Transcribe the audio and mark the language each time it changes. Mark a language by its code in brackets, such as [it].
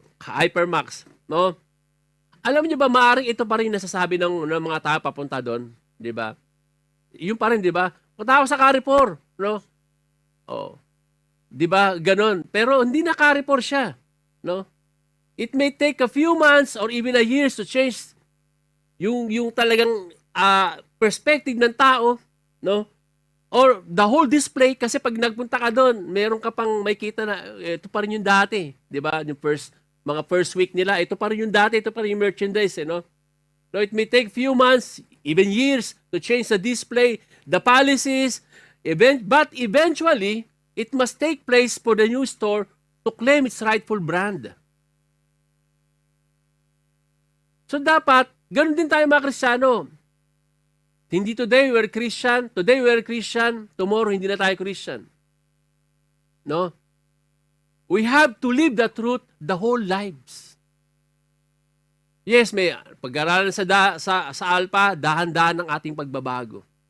[tl] Hypermax, no? Alam niyo ba, maaring ito pa rin nasasabi ng mga tao papunta doon, di ba? Yung pa rin, di ba? Punta ako sa Carrefour, no? Oh. Di ba? Ganon. Pero hindi na Carrefour siya, no? [en] It may take a few months or even a years to change [tl] yung talagang perspective ng tao, no? [en] Or the whole display, [tl] kasi pag nagpunta ka doon, meron ka pang may kita na ito pa rin yung dati. Di ba? Yung mga first week nila, ito pa rin yung dati, ito pa rin yung merchandise. [en] No, it may take few months, even years, to change the display, the policies, but eventually, it must take place for the new store to claim its rightful brand. [tl] So dapat, ganun din tayo mga Kristiyano. Hindi [en] today we're Christian, tomorrow [tl] hindi na tayo Christian. No? [en] We have to live the truth the whole lives. [tl] Yes, may pag-aralan sa Alpha, dahan-dahan ng ating pagbabago.